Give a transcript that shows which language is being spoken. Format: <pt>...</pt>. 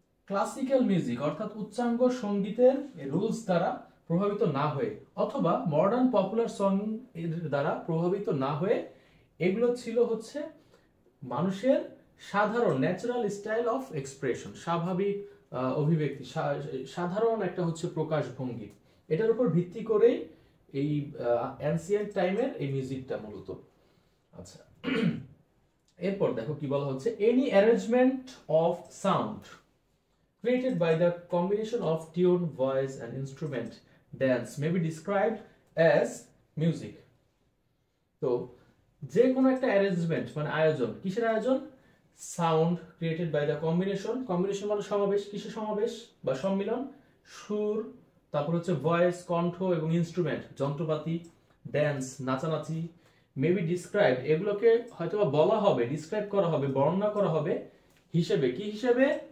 <bn>Classical music অর্থাৎ উচ্চাঙ্গ সঙ্গীতের rules দ্বারা প্রভাবিত না হয়ে, অথবা মডার্ন পপুলার সং এর দ্বারা প্রভাবিত না হয়ে। এগুলো ছিল হচ্ছে মানুষের সাধারণ</bn> <en>natural style of expression,</en> <bn>স্বাভাবিক অভিব্যক্তি, সাধারণ একটা হচ্ছে প্রকাশভঙ্গি। এটার উপর ভিত্তি করেই এই অ্যানসিয়েন্ট টাইমের এই মিউজিকটা মূলত। আচ্ছা, এরপর দেখো কি বলা হচ্ছে,</bn> <en>Any arrangement of sound created by the combination of tune, voice and instrument dance may be described as music.</en> <bn>তো যে কোনো একটা অ্যারেঞ্জমেন্ট মানে আয়োজন, কিসের আয়োজন?</bn> <en>sound created by the combination,</en> <bn>combination মানে সমাবেশ, কিসের সমাবেশ বা সম্মিলন? সুর, তারপর হচ্ছে ভয়েস, কণ্ঠ এবং ইনস্ট্রুমেন্ট, যন্ত্রপাতি, ড্যান্স, নাচানাচি, মেবি ডিসক্রাইব, এগুলোকে হয়তোবা বলা হবে, ডিসক্রাইব করা হবে, বর্ণনা করা হবে হিসেবে, কি হিসেবে?</bn>